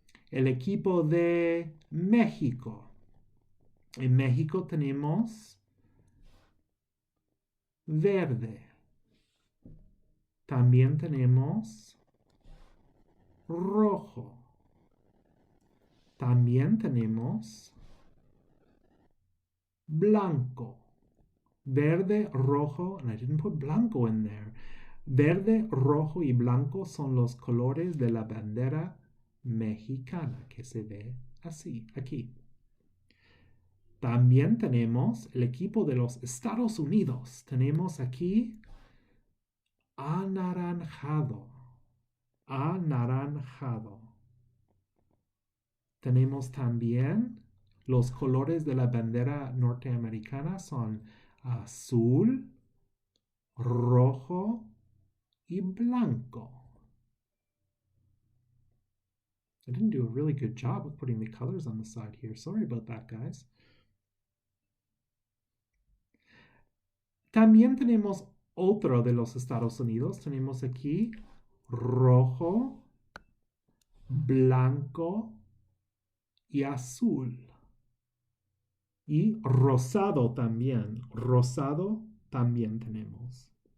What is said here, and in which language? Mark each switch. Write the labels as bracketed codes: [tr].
[es] El equipo de México. En México tenemos verde. También tenemos rojo. También tenemos blanco. Verde, rojo, [en] and I didn't put blanco in there. [es] Verde, rojo y blanco son los colores de la bandera mexicana que se ve así, aquí. También tenemos el equipo de los Estados Unidos. Tenemos aquí anaranjado, anaranjado. Tenemos también los colores de la bandera norteamericana son azul, rojo y blanco. [en] I didn't do a really good job of putting the colors on the side here. Sorry about that, guys. [es] También tenemos otro de los Estados Unidos. Tenemos aquí rojo, blanco y azul. Y rosado también. Rosado también tenemos.